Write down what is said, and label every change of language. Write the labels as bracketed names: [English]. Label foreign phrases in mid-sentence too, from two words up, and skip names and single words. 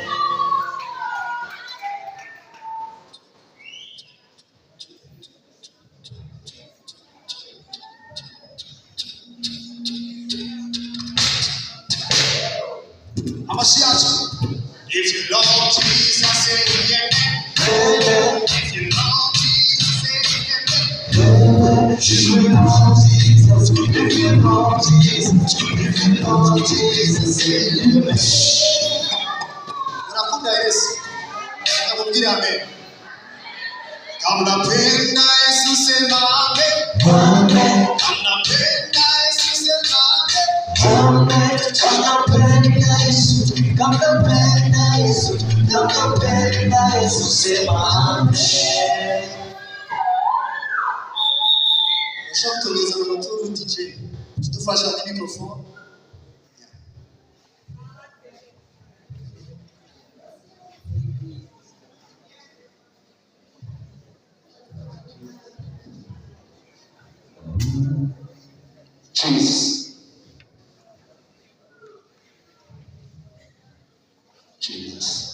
[English] If you love Jesus, say amen. If you love Jesus, say amen. If you love Jesus, if you love Jesus, if you love Jesus, say amen. [Swahili] Unapenda Yesu, unamwambia amen. Kama unapenda Yesu, sema amen. Amen. Kama unapenda Yesu, sema amen. Kama unapenda Yesu, kama unapenda Yesu, kama unapenda Yesu, sema amen. [French] Chantons les alentours du DJ. Tu te fâches avec le microphone. Jesus. Jesus.